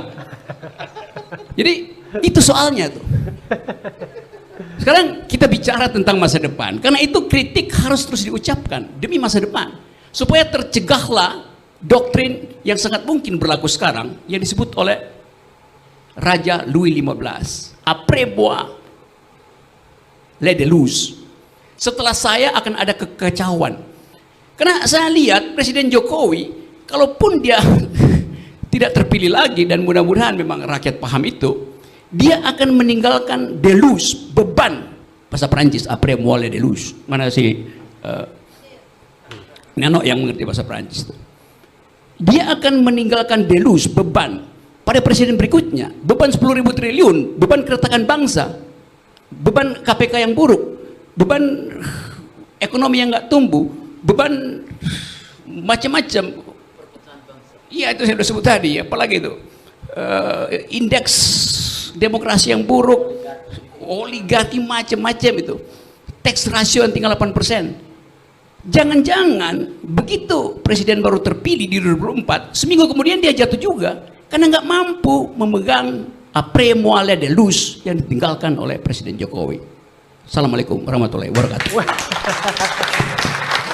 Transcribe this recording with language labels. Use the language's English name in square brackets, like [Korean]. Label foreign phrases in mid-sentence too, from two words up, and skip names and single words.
[Indonesian] Jadi itu soalnya tuh. Sekarang kita bicara tentang masa depan, karena itu kritik harus terus diucapkan demi masa depan, supaya tercegahlah doktrin yang sangat mungkin berlaku sekarang yang disebut oleh Raja Louis XV, [French] après moi le déluge. [Indonesian] Setelah saya akan ada kekacauan. Karena saya lihat Presiden Jokowi, kalaupun dia tidak terpilih lagi, dan mudah-mudahan memang rakyat paham itu, dia akan meninggalkan deluge, beban. Bahasa Perancis, [French] après moi le déluge. [Indonesian] Mana si Neno yang mengerti bahasa Perancis itu. Dia akan meninggalkan deluge, beban pada presiden berikutnya, beban 10.000 triliun, beban keretakan bangsa, beban KPK yang buruk, beban ekonomi yang nggak tumbuh, beban macam-macam. Iya, itu saya sudah sebut tadi. Apalagi itu indeks demokrasi yang buruk, oligarki macam-macam itu, [English] tax ratio [Indonesian] yang tinggal 8%. Jangan-jangan begitu presiden baru terpilih di 2024, seminggu kemudian dia jatuh juga karena nggak mampu memegang [French] après moelle de luz [Indonesian] yang ditinggalkan oleh Presiden Jokowi. [Arabic] السلام عليكم ورحمة الله وبركاته.